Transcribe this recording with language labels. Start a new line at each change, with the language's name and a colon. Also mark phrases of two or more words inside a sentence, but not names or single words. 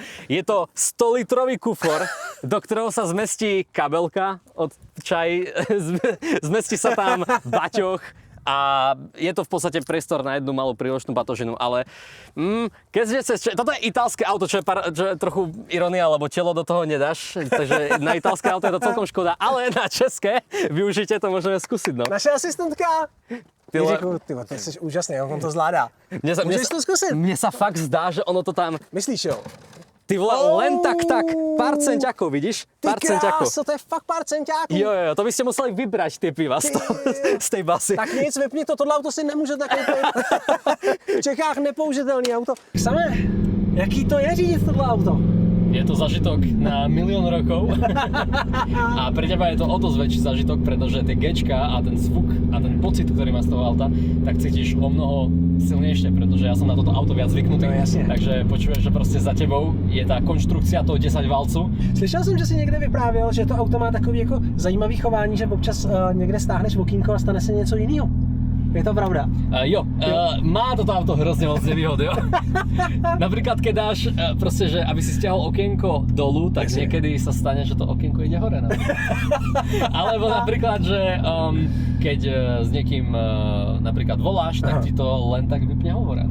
Slovak: Je to 100-litrový kufor, do ktorého sa zmestí kabelka od čaj, zmestí sa tam baťoch a je to v podstate priestor na jednu malú príložnú batožinu, ale toto je italské auto, čo je trochu ironia, lebo telo do toho nedáš, takže na italské auto je to celkom škoda, ale na české využite to môžeme skúsiť, no.
Czech: Naše asistentka! Ty jsi úžasný, on to zvládá. Můžeš to zkusit?
Slovak: Mne sa fakt zdá, že ono to tam...
Czech: Myslíš jo?
Slovak: Ty vole, len tak, pár centiakov, vidíš? Pár centiakov.
Czech: Ty kráso, to je fakt pár centiáků. Jo,
Slovak: to by ste museli vybrať tie piva z tej basy.
Czech: Tak nic, vypni to, tohle auto si nemůžete koupit. V Čechách nepoužitelný auto. Samé, jaký to je řídit tohle auto?
Slovak: Je to zažitok na 1 000 000 rokov a pre teba je to o dosť väčší zažitok, pretože tie Gčka a ten zvuk a ten pocit, ktorý má z toho auta, tak cítiš o mnoho silnejšie, pretože ja som na toto auto viac zvyknutý, takže počuješ, že proste za tebou je tá konštrukcia toho 10 válcu.
Czech: Slyšel jsem, že si někde vyprávěl, že to auto má takový jako zajímavý chování, že občas někde stáhneš okýnko a stane se něco jiného. Je to pravda?
Slovak: Má toto auto hrozne moc nevýhod, jo. Napríklad, keď dáš proste, že aby si stiahol okienko dolu, tak niekedy sa stane, že to okienko ide hore. Alebo napríklad, že keď s niekým napríklad voláš, tak ti to len tak vypne hovora.